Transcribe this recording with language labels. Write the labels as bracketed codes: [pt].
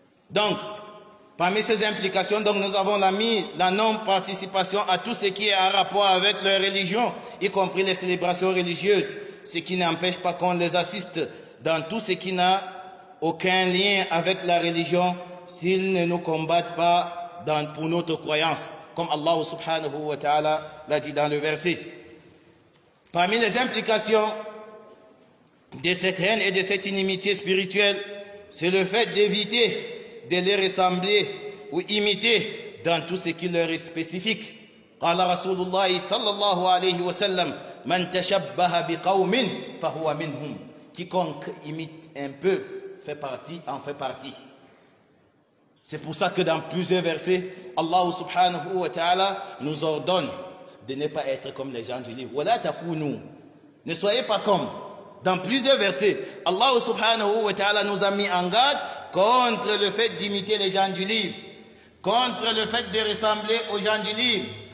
[fr] Donc, parmi ces implications, donc, nous avons la non-participation à tout ce qui est en rapport avec leur religion, y compris les célébrations religieuses, ce qui n'empêche pas qu'on les assiste dans tout ce qui n'a aucun lien avec la religion, s'ils ne nous combattent pas pour notre croyance, comme Allah subhanahu wa ta'ala l'a dit dans le verset. Parmi les implications de cette haine et de cette inimitié spirituelle, c'est le fait d'éviter de les ressembler ou imiter dans tout ce qui leur est spécifique. [ar] قال رسول الله صلى الله عليه وسلم من تشبه بقوم فهو منهم. [fr] Quiconque imite un peu en fait partie. C'est pour ça que dans plusieurs versets, Allah subhanahu wa ta'ala nous ordonne de ne pas être comme les gens du livre. [ar] ولا تكونوا. [fr] Ne soyez pas comme. Dans plusieurs versets, Allah subhanahu wa ta'ala nous a mis en garde contre le fait d'imiter les gens du livre, contre le fait de ressembler aux gens du livre.